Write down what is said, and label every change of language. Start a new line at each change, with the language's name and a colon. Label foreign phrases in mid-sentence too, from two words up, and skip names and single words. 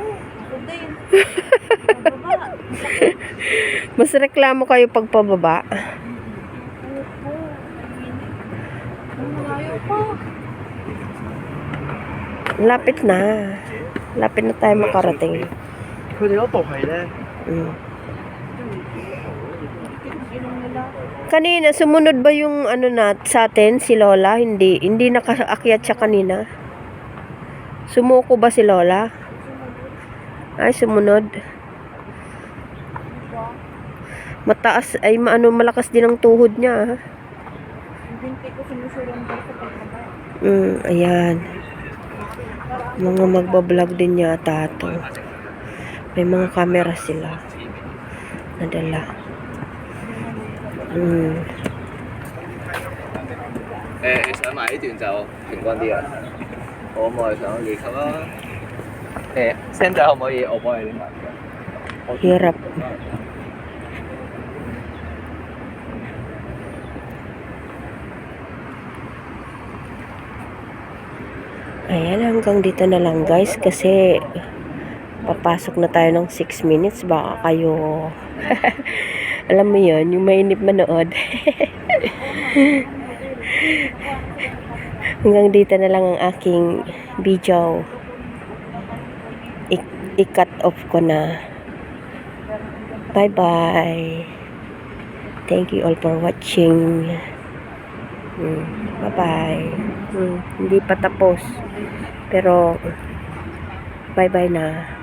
Filipino: Ako din. Pababa. Mas reklamo kayo pag pababa. Opo. Ang malayo pa. Lapit na. Lapit na tayo makarating.
Cantonese: 佢哋嗰度係咧，
Filipino: Inom nila. Kanina, sumunod ba yung ano na sa atin, si Lola? Hindi nakaakyat siya kanina. Sumuko ba si Lola? Ay, sumunod. Mataas ay malakas din ang tuhod niya. Ah. Yung binti ko sinusulan daw sa pagbaba. Ayan. Mga magbablog din yata to. May mga camera sila. Nadala.
Cantonese: 想買呢段就平均啲啊。可唔可以上二級啊？聲仔可唔可以我幫你拎埋？
Filipino: Hirap. Ayan, hanggang dito na lang guys kasi papasok na tayo ng 6 minutes. Baka kayo alam mo yun, yung mainip manood. Hanggang dito na lang ang aking video. I-cut off ko na. Bye-bye.
English: Thank you all for watching.
Filipino: Bye-bye. Hindi pa tapos. Pero, bye-bye na.